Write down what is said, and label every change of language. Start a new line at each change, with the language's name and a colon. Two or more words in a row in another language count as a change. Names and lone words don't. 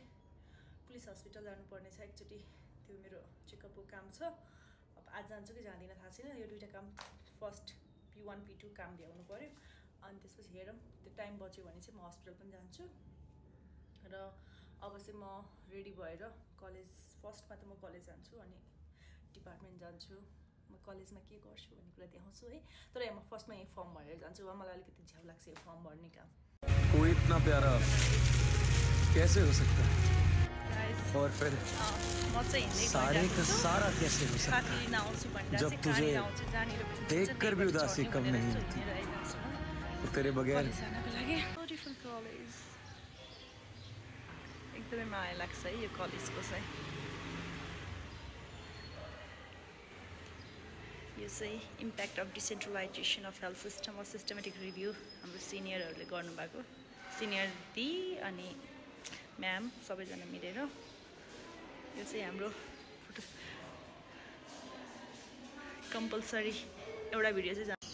Nepali: पुलिस हस्पिटल जानुपर्ने छ एकचोटि त्यो मेरो चेकअपको काम छ अब आज जान्छु कि जाँदिनँ थाहा छैन यो दुईवटा काम फर्स्ट P1 P2 काम भ्याउनु पर्यो अनि त्यसपछि हेरौँ त्यो टाइम बच्यो भने चाहिँ म हस्पिटल पनि जान्छु र अब चाहिँ म रेडी भएर कलेज फर्स्टमा त म कलेज जान्छु अनि डिपार्टमेन्ट जान्छु म कलेजमा के गर्छु भन्ने कुरा देखाउँछु है तर यहाँ म फर्स्टमा यही फर्म भरेर जान्छु मलाई अलिकति झ्याउ लाग्छ यो फर्म भर्ने काम
Hindi: कोई इतना प्यारा कैसे हो सकता है और फिर सारे का सारा कैसे हो सकता है जब तुझे देखकर भी उदासी कम नहीं होती तो तेरे बगैर
Nepali: एकदमै माया लाग्छ है यो कलेजको चाहिँ यो चाहिँ
English: impact of decentralization of health system or systematic review
Nepali: हाम्रो सिनियरहरूले गर्नुभएको सिनियर दी अनि म्याम सबैजना मिलेर यो चाहिँ हाम्रो कम्पलसरी एउटा भिडियो चाहिँ